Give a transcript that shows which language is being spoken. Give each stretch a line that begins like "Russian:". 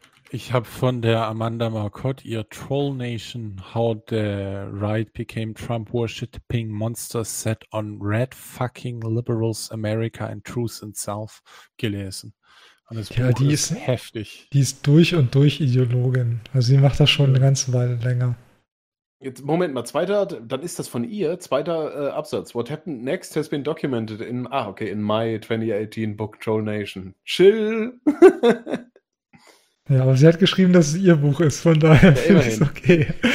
German: Ich habe von der Amanda Marcotte ihr Troll Nation, How the Right Became Trump Worshipping Monster Set on Red Fucking Liberals America and Truth in South gelesen. Und das Buch ist heftig. Die ist durch und durch Ideologin. Also sie macht das schon eine ganze Weile länger. Jetzt, Moment mal, dann ist das von ihr, Absatz.
English: What happened next has been documented in my 2018 book Troll Nation. Chill!
German: Ja, aber sie hat geschrieben, dass es ihr Buch ist, von daher finde ich es okay.